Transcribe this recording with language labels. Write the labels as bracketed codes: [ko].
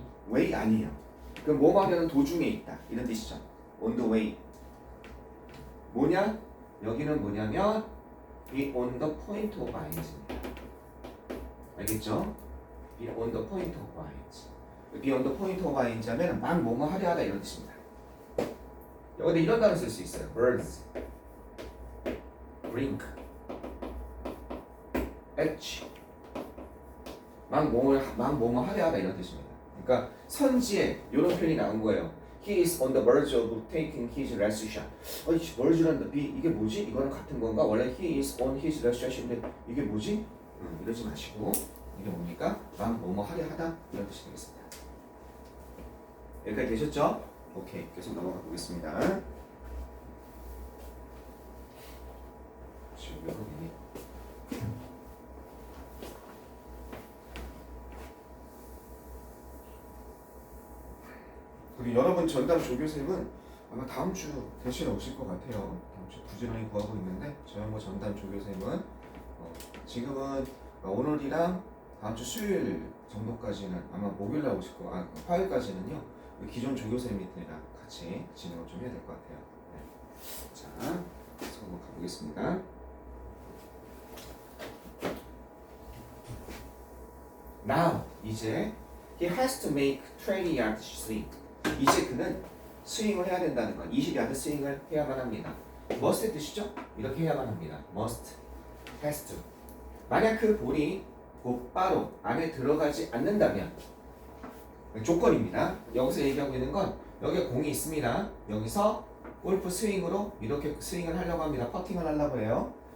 [ko] way 아니에요. 그럼 뭐뭐 하려는 도중에 있다 이런 뜻이죠. [en] on the way. [ko] 뭐냐? 여기는 뭐냐면 [en] be on the point of ing [ko] 입니다. 알겠죠? [en] be on the point of ing. be on the point of ing [ko] 하면 막 뭐뭐 하려 하다 이런 뜻입니다. 여기다 이런 단어 쓸 수 있어요. [en] birds, brink, edge. [ko] 막 뭐뭐 하려 하다 이런 뜻입니다. 그러니까 선지에 이런 표현이 나온 거예요. [en] He is on the verge of taking his last shot. [ko] verge란다. 이게 뭐지? 이거랑 같은 건가? 원래 [en] he is on his last shot [ko] 인데 이게 뭐지? 이러지 마시고 이게 뭡니까? 막 뭐뭐 하려 하다 이런 뜻이 되겠습니다. 여기까지 되셨죠? 오케이, 계속 넘어가 보겠습니다. 지금 몇 분이니? 그리고 여러분 전담 조교쌤은 아마 다음 주 대신에 오실 것 같아요. 다음 주 부지런히 구하고 있는데 저영어 전담 조교쌤은 지금은 오늘이랑 다음 주 수요일 정도까지는 아마 목요일날 오실 거, 화요일까지는요 기존 조교쌤이랑 같이 진행을 좀 해야 될 것 같아요. 네. 자, 그래서 한번 가보겠습니다. [en] Now [ko] 이제 [en] he has to make 20 yard swing. [ko] 이제 그는 스윙을 해야 된다는 건 20야드 스윙을 해야만 합니다. must의 뜻이죠? 이렇게 해야만 합니다. must, has to. 만약 그 볼이 곧바로 안에 들어가지 않는다면 조건입니다. 여기서 얘기하고 있는 건 여기에 공이 있습니다. 여기서 골프 스윙으로 이렇게 스윙을 하려고 합니다. 퍼팅을 하려고 해요.